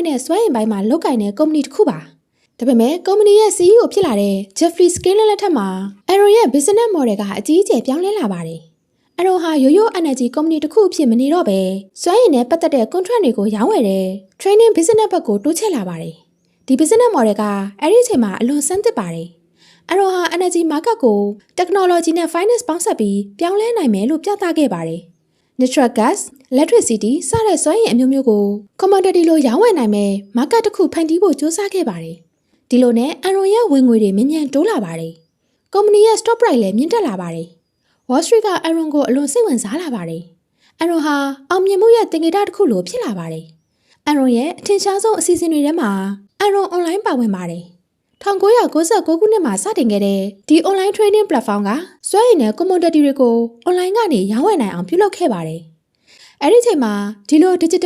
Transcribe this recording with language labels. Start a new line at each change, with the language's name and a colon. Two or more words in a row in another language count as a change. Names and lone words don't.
Burmese: နဲ့စွမ်းအင်ပိုင်းမှာလုပ်ကိုင်တဲ့ကုမ္ပဏီတစ်ခုပါ။ဒါပေမဲ့ကုမ္ပဏီရဲ့ CEO ဖြစ်လာတဲ့ Jeffrey Skilling လက်ထက်မှာအရွန်ရဲ့
English: business model
Burmese: ကအကြီးအကျယ်ပြောင်းလဲလာပါတယ်။အရွန်ဟာရိုးရိုး energy ကုမ္ပဏီတစ်ခုအဖြစ်မနေတော့ပဲစွမ်းအင်နဲ့ပတ်သက်တဲ့ contract တွေကို ရောင်းဝယ်တဲ့
English: training business
Burmese: ဘက်ကိုတိုးချဲ့လာပါတယ်။ဒီ
English: business model
Burmese: ကအဲ့ဒီအချိန်မှာအလွန်ဆန်းသစ်ပါတယ်။အရွန်ဟာ
English: energy market
Burmese: ကို technology နဲ့ finance ပေါင်းစပ်ပြီးပြောင်းလဲနိုင်မယ်လို့ပြ သခဲ့ပါတယ်။
English: Natural gas, electricity
Burmese: စတဲ့စွမ်းအင်အမျိုးမျိုးကို commodity လိုရောင်းဝယ်နိုင်မယ် market တစ်ခုဖန်တီးဖို့ကြိုးစားခဲ့ပါတယ်။ဒီလိုနဲ့အ ရွန်ရဲ့ဝင်ငွေတွေမြင့်မြတ်တိုးလာပါတယ်။ကုမ္ပဏီရဲ့
English: stock price
Burmese: လည်းမြင့်တက်လာပါတယ်။ Wall Street ကအရွန်ကိုအလွန်စိတ်ဝင်စားလာပါတယ်။အရွန်ဟာအောင်မြင်မှုရဲ့သင်္ကေတတစ်ခုလိုဖြစ်လာပါတယ်။အရွန်ရဲ့အထင်ရှားဆုံးအစီအစဉ်တွေထဲမှာအရွန် online ပါဝင်ပါတယ်။1996ခုနှစ်မှာစတင်ခဲ့တဲ့ဒီ
English: online trading platform
Burmese: ကစွမ်းရည်နဲ့ commodity တွေကို online ကနေရောင်းဝယ်နိုင်အောင်ပြုလုပ်ခဲ့ပါတယ်။အဲဒီချိန်မှာဒီလို digital